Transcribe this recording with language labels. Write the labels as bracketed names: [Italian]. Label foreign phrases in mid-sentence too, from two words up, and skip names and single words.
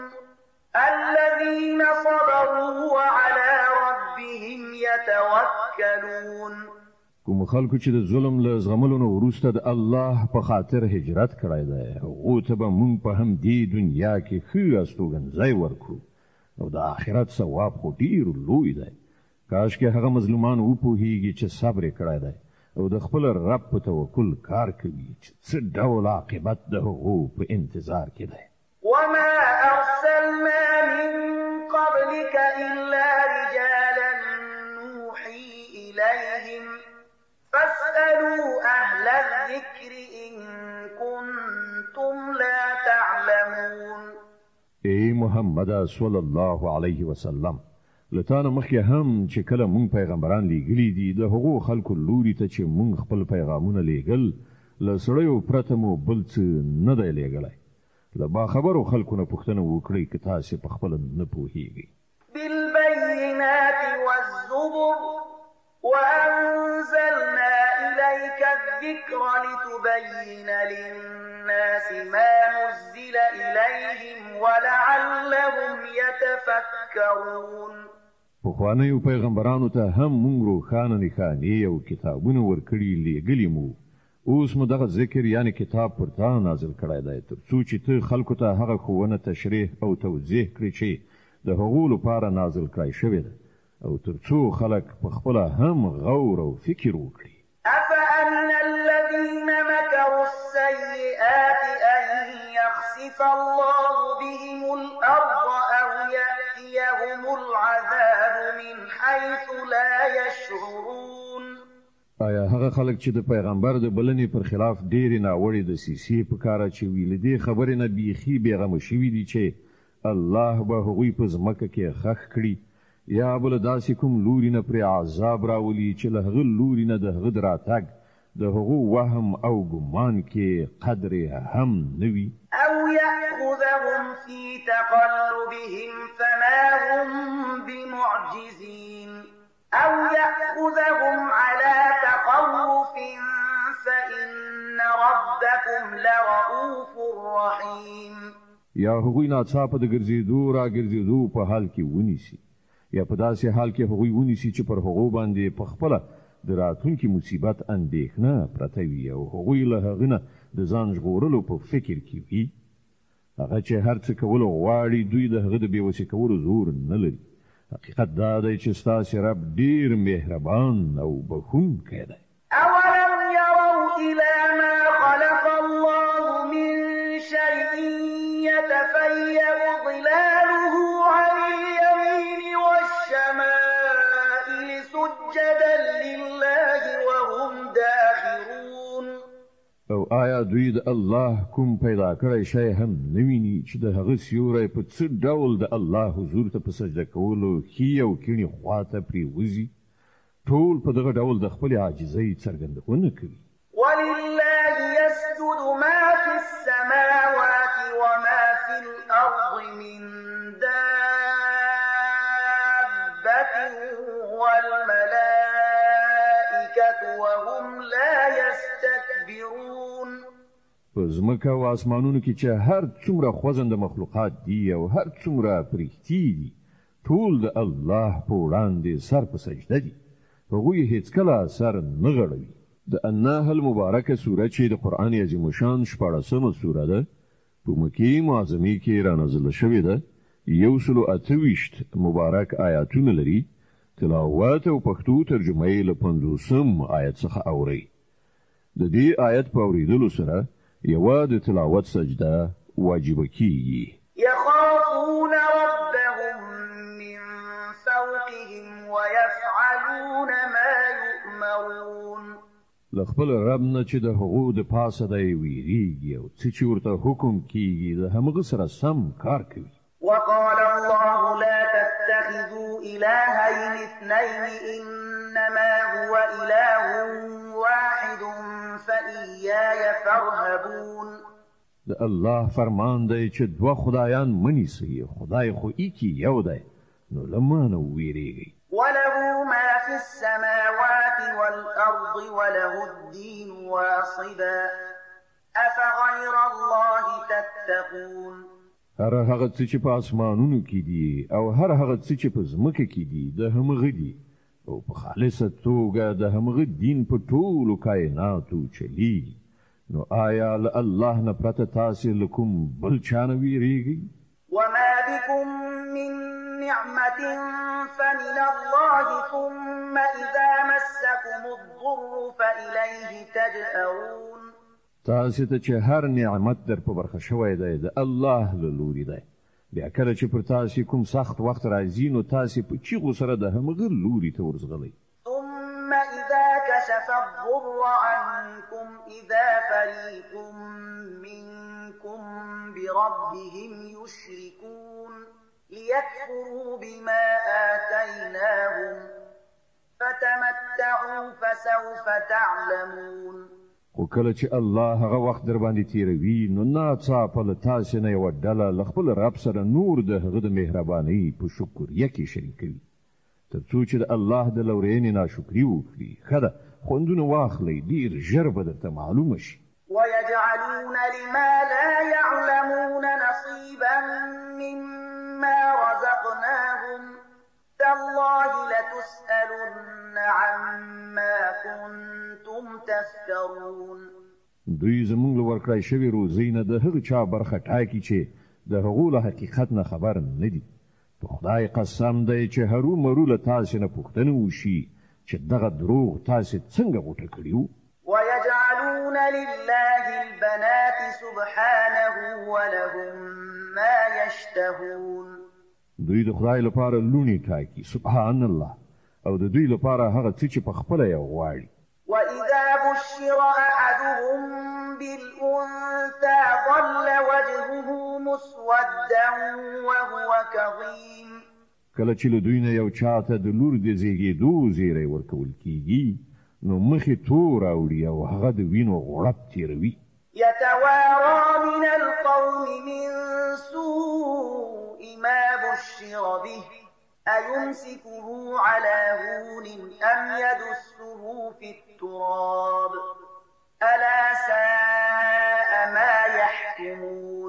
[Arabic] الذين صبروا وعلى ربهم يتوكلون. [Pashto] کوم خلکو چې د ظلم له زغملو نه وروسته د الله په خاطر هجرت کړی دی هغو ته به موږ په همدې دنیا کې ښه استوګنځی ورکړو او د آخرت ثواب خو ډېر لوی دی. کاش کې هغه مظلومان وپوهیږي چې صبر کړی دی او د خپل رب په توکل کار کوي چې څه ډول عاقبت د هغو په انتظار کې دی. [Arabic] وما أرسلنا من قبلك إلا رجالا نوحي إليهم فاسألوا أهل الذكر إن كنتم لا تعلمون. [Pashto] ای محمد [Arabic] صلی الله علیه وسلم، [Pashto] لتانه مخکې هم چې کله مونږ پیغمبران لیږلي دي د هغو خلکو لوري ته چې مونږ خپل پیغامونه لیږل له سړیو پرته مو بل څه نه دی لیږلی. له باخبرو خلکو نه پوښتنه وکړئ که تاسې په خپله نه پوهیږئ. [Arabic] بالبينات والزبر وأنزلنا إليك الذكر لتبين للناس ما نزل إليهم ولعلهم يتفكرون. [Pashto] پخوانیو پیغمبرانو ته هم مونږ روښانه نښانې او کتابونه ورکړي لیږلي مو. اوس مو دغه ذکر یعنی کتاب پر تا نازل کړی دی تر څو چې ته خلکو ته هغه ښوونه تشریح او توضیح کړي چې د هغو لپاره نازل کړی شوی ده او تر څو خلک په خپله هم غور او فکر وکړي. [Arabic] أفأمن الذين مكروا السيئات أن يخسف الله بهم الأرض أو يأتيهم العذاب من حيث لا يشعرون. [Pashto] آیا هغه خلک چې د پیغمبر د بلنې پر خلاف ډېرې ناوړې دسیسې په کار اچوي له دې خبرې نه بیخي بېغمه شوي دي چې الله به هغوی په ځمکه کې ښخ کړي یا بل داسې کوم لوري نه پرې عذاب راولي چې له هغه لوري نه د هغه د راتګ د هغو وهم او ګمان کې قدر هم نه وي. [Arabic] أو يأخذهم في تقلبهم فما هم بمعجزين أو يأخذهم على تخوف فإن ربكم لرؤوف رحيم. [Pashto] یا هغوی ناڅاپه د ګرځېدو راګرځېدو په حال کې ونیسي یا په داسې حال کې هغوی ونیسي چې پر هغو باندې په خپله د راتلونکي مصیبت اندېښنه پرته وي او هغوی له هغه نه د ځان ژغورلو په فکر کې وي. هغه چې هر څه کولو غواړي دوی د هغه د بېوسې کولو زور نه لري. حقیقت دا دی چې ستاسې رب ډېر مهربان او بخښونکی دی. [Arabic] أولم يروا إلى ما خلق الله من شيء يتفيأ ظلاله عن اليمين والشمائل سجدا لله وهم داخرون. [Pashto] او آیا دوی د الله کوم پیدا کړی شی هم نه ویني چې د هغه سیوری په څه ډول د الله حضور ته په سجده کولو ښي او کیڼې خواته پرېوځي؟ ټول په دغه ډول د خپلې عاجزۍ څرګندونه کوي. [Arabic] ولله يسجد ما في السماوات وما في الأرض من دابة والملائكة وهم لا يستكبرون. [Pashto] په ځمکه او اسمانونو کې چې هر څومره خوځنده مخلوقات دي او هر څومره پرښتې دي ټول د الله په وړاندې سر په سجده دي. هغوی هیڅکله سر نه غړوي. د النحل مبارکه سوره چې د قرآن عظیم الشان 14مه سوره ده په مکې معظمې کې رانازله شوې ده. 128 مبارک آیاتونه لري. تلاوت او پښتو ترجمه یې له 50 آیت څخه اوري. د دې آیت په اوریدلو سره یوه د تلاوت سجده واجب کیږي. [Arabic] يخافون ربهم من فوقهم ويفعلون ما يؤمرون. [Pashto] لخپل رب نه چې د هغو د پاسه دی ویریږي او څه چې ورته حکم کیږي د همغه سره سم کار کوي. [Arabic] وقال الله لا تتخذوا إلهين اثنين إنما هو إله واحد فإياي فارهبون. [Pashto] د الله فرمان دی چې دوه خدایان منیسي، خدای خو ایکی یو دی، نو لمانه ویریږي. [Arabic] وله ما في السماوات والأرض وله الدين واصبا أفغير الله تتقون. [Pashto] هر هغه څه چې په اسمانونو کې دي او هر هغه څه چې په ځمکه کې دي د همغه دي او په خالصه توګه د همغه دین په ټولو کائناتو چلی. نو آیا له الله نه پرته تاسې له کوم بل چا نه ویریږئ؟ [Arabic] وما بكم من نعمة فمن الله ثم إذا مسكم الضر فإليه تجأرون [Pashto] تاسو ته چې هر نعمت در په برخه شوی دی د الله له لوري دی بیا کله چې پر تاسو کوم سخت وخت راځي نو تاسو په چیغو سره د همغه لوري ته ورځغلئ [Arabic] ثم إذا كشف الضر عنكم إذا فريق منكم بربهم يشركون ليكفروا بما آتيناهم فتمتعوا فسوف تعلمون [Pashto] خو کله چې الله هغه وخت در باندې تیروي نو ناڅاپه له تاسو نه یوه ډله له خپل رب سره نور د هغه د مهربانۍ په شکریه کې شریکوي تر څو چې د الله د لورینې ناشکري وکړي ښه ده خوندونه واخلئ ډېر ژر به درته معلومه شي [Arabic] ويجعلون لما لا يعلمون نصيبا مما رزقناهم تالله لتسألن عما كنتم تفترون [Pashto] دوی زموږ له ورکړای شوي روزۍ نه د هغه چا برخه ټاکي چې د هغو له حقیقت نه خبر نه دي په خدای قسم دی چې هرو مرو له تاسې نه پوښتنه وشي چې دغه دروغ تاسې څنګه غوټه کړي وو [Arabic] ويجعلون لله البنات سبحانه ولهم ما يشتهون [Pashto] دوی د خدای لپاره لونی ټاکي [Arabic] سبحان الله [Pashto] او د دوی لپاره هغه څه چې په خپله یې غواړي [Arabic] وإذا بشر أحدهم بالأنثى ظل وجهه مسودا وهو كظيم [Pashto] کله چې له دوی نه یو چا ته د لور د زیږېدو زیری ورکول کیږي نو مخې تور اوړي او هغه د وینو غوړپ تیروي [Arabic] يتوارى من القوم من سوء ما بشر به أيمسكه على هون أم يدسه في التراب ألا ساء ما يحكمون